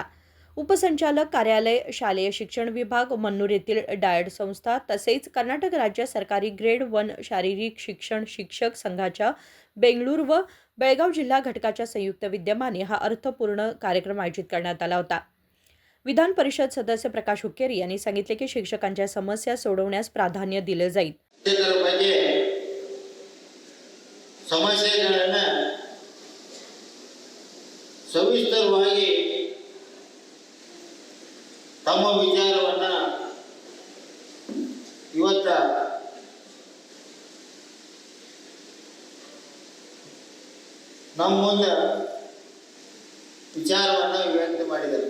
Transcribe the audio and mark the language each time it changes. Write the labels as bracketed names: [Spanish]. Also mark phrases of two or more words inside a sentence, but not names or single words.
[Marathi] उपसंचालक कार्यालय, शालेय शिक्षण विभाग, मन्नूर येथील डायट संस्था तसेच कर्नाटक राज्य सरकारी ग्रेड 1 शारीरिक शिक्षण शिक्षक संघाच्या बेंगळूर व बेळगाव जिल्हा घटकाच्या संयुक्त विद्यमाने हा अर्थपूर्ण कार्यक्रम आयोजित करण्यात आला होता. विधान परिषद सदस्य प्रकाश हुक्केरी यांनी सांगितले की शिक्षकांच्या समस्या सोडवण्यास प्राधान्य दिले जाईल. [Kannada] ಸಮಸ್ಯೆಗಳನ್ನು ಸವಿಸ್ತರವಾಗಿ ತಮ್ಮ ವಿಚಾರವನ್ನ ಇವತ್ತ ನಮ್ಮ ಮುಂದೆ ವಿಚಾರವನ್ನ ವ್ಯಕ್ತ ಮಾಡಿದ್ದಾರೆ.